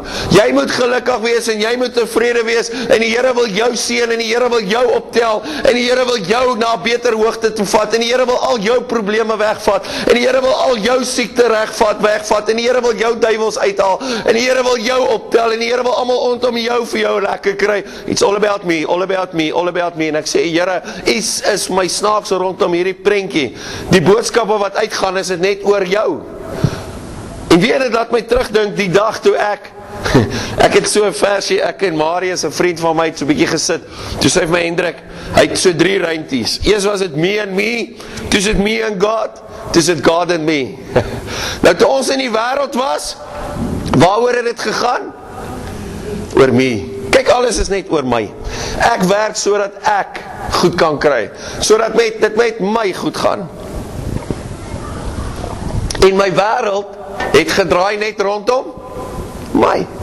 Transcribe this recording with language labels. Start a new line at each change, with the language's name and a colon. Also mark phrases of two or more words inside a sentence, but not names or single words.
Afrikaans: Jy moet gelukkig wees en jy moet tevrede wees, en die Here wil jou seën, en die Here wil jou optel, en die Here wil jou na 'n beter hoogte toe vat, en die Here wil al jou probleme wegvat, en die Here wil al jou siekte wegvat, en die Here wil jou duiwels uithaal, en die Here wil jou optel, en die Here wil almal rondom jou vir jou lekker kry.
English: It's all about me, all about me, all about me.
Afrikaans: En ek sê, Here, iets is my snaaks rondom hierdie prentjie. Die boodskappe wat uitgaan, is dit net oor jou. En weet dit, laat my terugdink die dag toe ek Ek het so 'n versie, ek en Marius, 'n vriend van my, het so 'n bietjie gesit. Toe sê hy vir my, Hendrik, hy het so 3 ruimtes. Eers was dit
English: me and me,
Afrikaans: toe is dit
English: me and God,
Afrikaans: toe is dit
English: God and me.
Afrikaans: Nou toe ons in die wêreld was, waaroor het dit gegaan? Oor me. Kyk, alles is net oor my. Ek werk sodat ek goed kan kry, sodat dit met my goed gaan. En my wêreld het gedraai net rondom my.